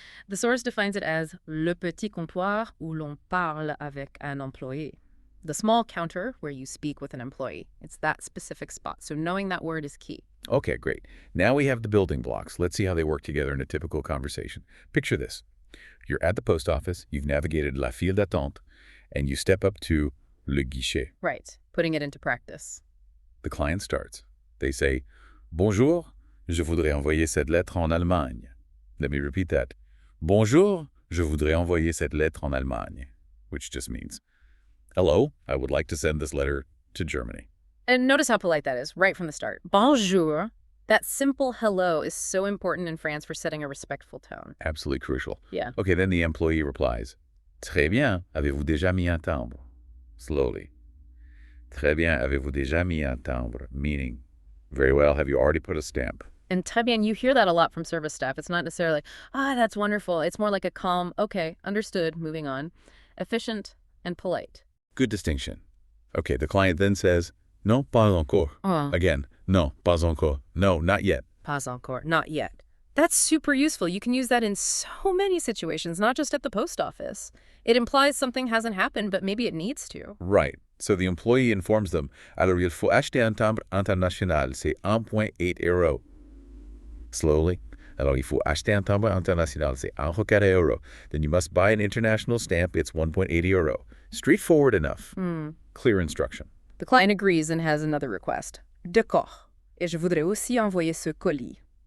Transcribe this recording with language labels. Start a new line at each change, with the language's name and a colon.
English: The source defines it as
French: le petit comptoir où l'on parle avec un employé.
English: The small counter where you speak with an employee. It's that specific spot. So knowing that word is key. Okay, great. Now we have the building blocks. Let's see how they work together in a typical conversation. Picture this. You're at the post office, you've navigated
French: la file d'attente,
English: and you step up to
French: le guichet.
English: Right. Putting it into practice. The client starts. They say,
French: Bonjour, je voudrais envoyer cette lettre en Allemagne.
English: Let me repeat that.
French: Bonjour, je voudrais envoyer cette lettre en Allemagne,
English: which just means, hello, I would like to send this letter to Germany. And notice how polite that is, right from the start. Bonjour. That simple hello is so important in France for setting a respectful tone. Absolutely crucial. Yeah. Okay, then the employee replies,
French: Très bien, avez-vous déjà mis un timbre?
English: Slowly.
French: Très bien, avez-vous déjà mis un timbre?
English: Meaning, very well, have you already put a stamp? And
French: très bien,
English: you hear that a lot from service staff. It's not necessarily, that's wonderful. It's more like a calm, okay, understood, moving on. Efficient and polite. Good distinction. Okay, the client then says,
French: Non, pas encore.
English: Again,
French: non, pas encore.
English: No, not yet.
French: Pas encore,
English: not yet. That's super useful. You can use that in so many situations, not just at the post office. It implies something hasn't happened, but maybe it needs to. Right. So the employee informs them,
French: alors il faut acheter un timbre international, c'est 1,8 €.
English: Slowly.
French: Alors il faut acheter un timbre international, c'est 1,4 €.
English: Then you must buy an international stamp, it's 1,8 €. Straightforward enough. Clear instruction. The client agrees and has another request.
French: D'accord. Et je voudrais aussi envoyer ce colis.